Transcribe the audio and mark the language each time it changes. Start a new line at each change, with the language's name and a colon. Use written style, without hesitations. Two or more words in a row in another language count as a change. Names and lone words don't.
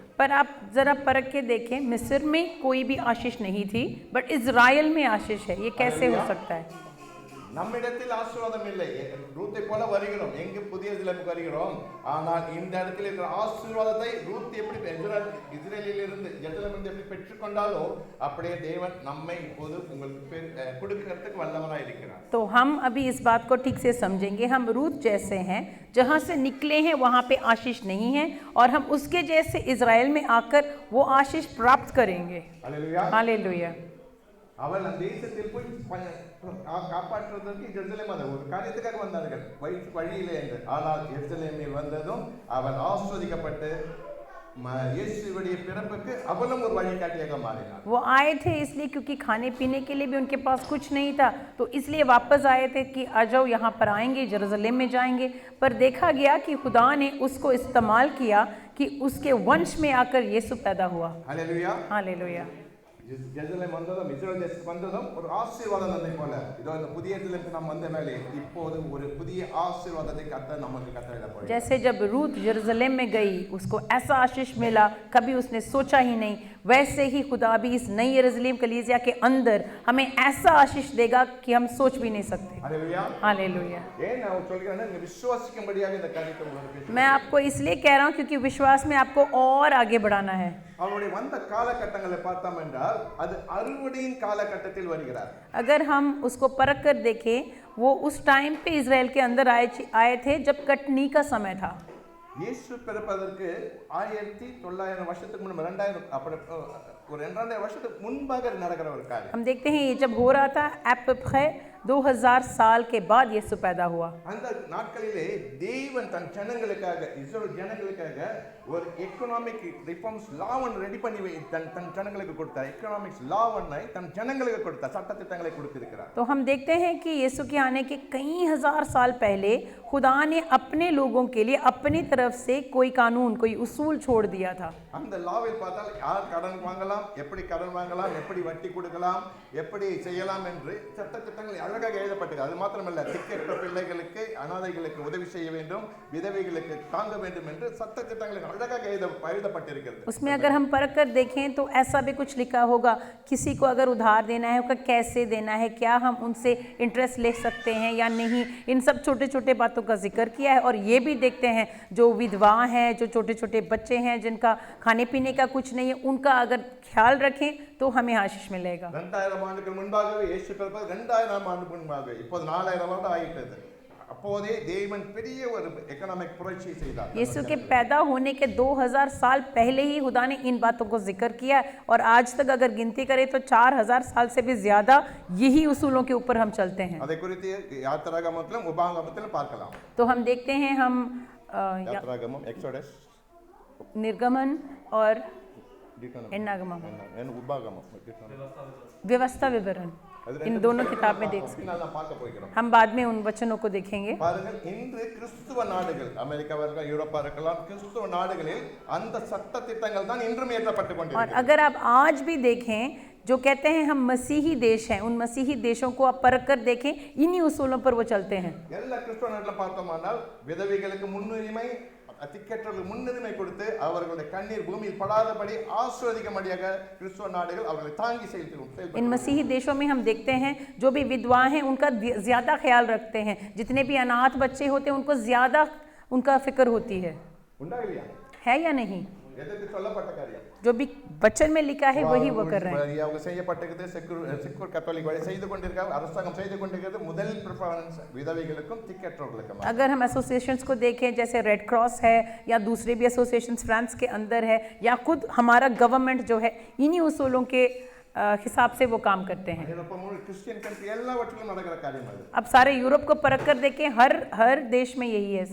Hindi: पर आप जरा परख के देखें, मिस्र में कोई भी आशीष नहीं थी, बट इजराइल में आशीष है। ये कैसे हो सकता है?
Tamil: நம்மிடத்தில் ஆசீர்வாதம் இல்லை, ரூத்தை போல வருகிறோம், எங்கு புதிய எருசலேமுக்கு வருகிறோம், ஆனால் இந்த இடத்தில் இருக்கிற ஆசீர்வாதத்தை ரூத் எப்படி இஸ்ரேலில் இருந்து எருசலேமிலிருந்து எப்படி பெற்றுக்கொண்டாலோ அப்படியே தேவன் நம்மை இப்போது உங்களுக்கு கொடுக்கிறதுக்கு வல்லவராய் இருக்கிறார்।
Hindi: तो हम अभी इस बात को ठीक से समझेंगे। हम रूत जैसे हैं, जहाँ से निकले हैं वहाँ पे आशीष नहीं है, और हम उसके जैसे इजराइल में आकर वो आशीष प्राप्त करेंगे। हालेलुया। हालेलुया।
Tamil: அவள் அந்த தேசத்தில் போய் காப்பாற்றுவதற்கு எருசலேம் அந்த ஒரு காரியத்துக்காக வந்தார்கள், வழியிலே என்று। ஆனால் எருசலேமில் வந்ததும் அவள் ஆஸ்வதிக்கப்பட்டு இயேசுவுடைய பிறப்புக்கு அவளும் ஒரு வழிகாட்டியாக மாறினார்।
Hindi: वो आए थे इसलिए क्योंकि खाने पीने के लिए भी उनके पास कुछ नहीं था, तो इसलिए वापस आए थे कि आ जाओ यहाँ पर आएंगे, यरूशलेम में जाएंगे। पर देखा गया कि खुदा ने उसको इस्तेमाल किया कि उसके वंश में आकर यीशु पैदा हुआ। हालेलुया। हालेलुया।
Tamil: எருசலேம் வந்ததும் இஸ்ரேல் தேசத்துக்கு வந்ததும் ஒரு ஆசீர்வாதம் வந்ததை போல இதோ இந்த புதிய எருசலேமுக்கு நாம் வந்த மேலே இப்போது ஒரு புதிய ஆசீர்வாதத்தை கர்த்தர் நமக்கு கட்டளையிட போகிறார்।
Hindi: जैसे जब रूत यरूशलेम में गई, उसको ऐसा आशीष मिला कभी उसने सोचा ही नहीं, वैसे ही खुदा भी इस नई यरूशलेम कलीसिया के अंदर हमें ऐसा आशीष देगा कि हम सोच भी नहीं सकते। हालेलुया। हालेलुया।
Tamil: ஏன் நான் சொல்கிறேன்னா இந்த விசுவாசிக்கும்படியாக இந்த காரியத்தை உங்களுக்கு பேசுகிறேன்।
Hindi: मैं आपको इसलिए कह रहा हूँ क्योंकि विश्वास में आपको और आगे बढ़ाना है।
Tamil: அவருடைய வந்த காலகட்டங்களை பார்த்தோம் என்றால் அது அறுவடையின் காலகட்டத்தில் வருகிறார்।
Hindi: अगर हम उसको परख कर देखें, वो उस टाइम पे इजराइल के अंदर आए थे जब कटनी का समय था।
Tamil: இயேசு பிறப்பதற்கு 1900 வருஷத்துக்கு முன்பு 2000 அப்படி ஒரு 2000 வருஷத்துக்கு முன்பாக நடக்கிற ஒரு காரியம்.
Hindi: हम देखते हैं ये जब हो रहा था एपपै 2000 साल के बाद यीशु पैदा हुआ।
Tamil: அந்த நாட்களிலே தேவன் தன் ஜனங்களுக்காக இஸ்ரவேல் ஜனங்களுக்காக ஒரு
English: economic reforms law
Tamil: ஒன்று ரெடி பண்ணி தன் ஜனங்களுக்கு கொடுத்தார்.
English: economics law
Tamil: ஒன்றை தன் ஜனங்களுக்கு கொடுத்தார், சட்டத்திட்டங்களை கொடுத்திருக்கிறார்.
Hindi: तो हम देखते हैं कि यीशु के आने के कई हजार साल पहले खुदा ने अपने लोगों के लिए अपनी तरफ से कोई कानून कोई उसूल छोड़ दिया था।
Tamil: அந்த லாவில் பார்த்தால் யார் கடன் வாங்கலாம், எப்படி கடன் வாங்கலாம், எப்படி வட்டி கொடுக்கலாம், எப்படி செய்யலாம் என்று சட்டத்திட்டங்கள் அழகாக எழுதப்பட்டது. அது மாத்திரமல்ல, திக்கற்ற பிள்ளைகளுக்கு அனாதைகளுக்கு உதவி செய்ய வேண்டும், விதவைகளுக்கு தாங்க வேண்டும் என்று சட்டத்திட்டங்கள் அழகாக எழுதப்பட்டிருக்கிறது.
Hindi: उसमें अगर हम परख कर देखें तो ऐसा भी कुछ लिखा होगा, किसी को अगर उधार देना है उसका कैसे देना है, क्या हम उनसे इंटरेस्ट ले सकते हैं या नहीं, इन सब छोटे छोटे बातों का जिक्र किया है। और ये भी देखते हैं जो विधवा हैं, जो छोटे छोटे बच्चे हैं जिनका खाने पीने का कुछ नहीं है, उनका अगर ख्याल रखें तो हमें आशीष मिलेगा।
Tamil: 2000 ஆண்டுக்கு முன்பாகவே இயேசு பிறப்பது 2000 ஆண்டு முன்பாகவே, இப்போது 4000 ஆண்டு ஆயிட்டது. அப்போதே தேவன் பெரிய ஒரு எகனாமிக் புரட்சி செய்தார்.
Hindi: यीशु के पैदा होने के 2000 साल पहले ही खुदा ने इन बातों को जिक्र किया और आज तक अगर गिनती करें तो 4000 साल से भी ज्यादा यही उसूलों के ऊपर हम चलते हैं।
Tamil: அதை குறித்து யாத்திராகமத்திலும் உபாகமத்திலும் பார்க்கலாம்.
Hindi: तो हम देखते हैं हम
Tamil: யாத்திராகமம், எக்ஸோடஸ்,
Hindi: निर्गमन और डिटोनोमी,
Tamil: एन्नागमम, உபாகமம்,
Hindi: व्यवस्था विवरण, इन दोनों किताब में देख सकते
Tamil: நான் பார்க்க போகிறோம்.
Hindi: हैं। हम बाद में उन वचनों को देखेंगे।
Tamil: பாருங்கள், இன்று கிறிஸ்துவ நாடுகள், அமெரிக்காவா இருக்கலாம், யூரோப்பா இருக்கலாம், கிறிஸ்துவ நாடுகளில் அந்த சட்ட திட்டங்கள் தான் இன்றும் ஏற்றப்பட்டு
Hindi: और
Tamil: கொண்டிருக்கிறது.
Hindi: अगर आप आज भी देखें, जो कहते हैं हम मसीही देश हैं, उन मसीही देशों को आप परख कर देखें, इन्हीं उसूलों पर वो चलते हैं।
Tamil: எல்லா கிறிஸ்துவ நாட்டில் பார்த்தோமானால் விதவைகளுக்கு முன்னுரிமை, திக்கற்றவர்களுக்கு முன்னுரிமை கொடுத்து அவர்களுடைய கண்ணீர் பூமியில் படாதபடி ஆசீர்வதிக்கும்படியாக கிறிஸ்துவ நாடுகள் அவர்களை தாங்கி செயல்படும்.
Hindi: इन मसीही देशों में हम देखते हैं जो भी विधवा हैं उनका ज़्यादा ख्याल रखते हैं, जितने भी अनाथ बच्चे होते हैं उनको ज़्यादा उनका फिक्र होती है या नहीं?
Tamil: எதற்கு சொல்லப்பட்ட காரியம்?
Hindi: जो भी वचन में लिखा है वही वो कर रहे हैं।
Tamil: அவங்க செய்யப்பட்டது
English: secular Catholic
Tamil: வழி செய்து கொண்டிருக்காங்க, அரசாங்கம் செய்து கொண்டிருக்கிறது. முதல் प्रेफरेंस விதவைகளுக்கும் திக்கற்றவர்களுக்கும்.
Hindi: अगर हम एसोसिएशंस को देखें, जैसे रेड क्रॉस है या दूसरे भी एसोसिएशंस फ्रांस के अंदर है या खुद हमारा गवर्नमेंट जो है, इन्हीं उसूलों के हिसाब से वो काम करते हैं।
English: Christian country
Tamil: எல்லாவற்றிலும் நடக்கிற காரியம் அது.
Hindi: अब सारे यूरोप को परख कर देखें, हर देश में यही है।